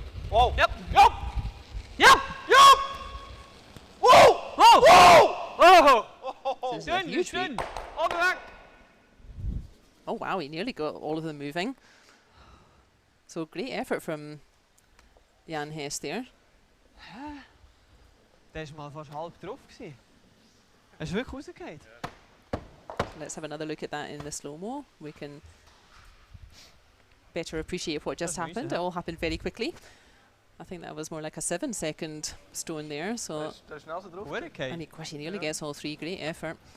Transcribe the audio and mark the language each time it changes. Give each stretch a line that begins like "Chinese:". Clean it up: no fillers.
English: Whoa! Yep! Yep! Yep! Yep! Whoa! Whoa! Whoa! Oh! Schön, you schön! On the back! Oh wow, he nearly got all of them moving. So great effort from Jan Hess there.
German: Der ist mal fast halb drauf gewesen. Er ist wirklich rausgefallen.
English: Let's have another look at that in the slow-mo. We can better appreciate what just happened. It all happened very quickly. I think that was more like a 7-second stone there. So and he, of course, he nearly gets all three. Great effort.